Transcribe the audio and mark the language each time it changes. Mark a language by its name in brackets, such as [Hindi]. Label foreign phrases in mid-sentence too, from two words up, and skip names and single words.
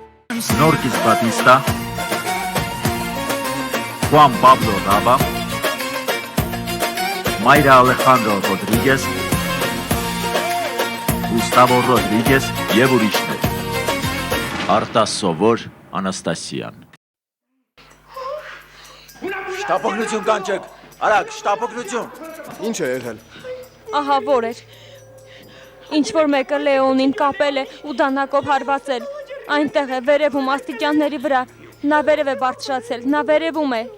[Armenian] Norquis Batista, Juan Pablo Raba, Mayra Alejandro Rodríguez, Gustavo Rodríguez եւ ուրիշներ։ Արտասովոր Անաստասիան։ Շտապօգնություն կանչեք, արագ, շտապօգնություն։ Ինչ է եղել։ Ահա որ էր։ Ինչ որ մեկը Լեոնին կապել է ու դանակով հարվածել։ Այնտեղ է վերևում աստիճանների վրա։ Նա վերև է բարձրացել, նա վերևում է։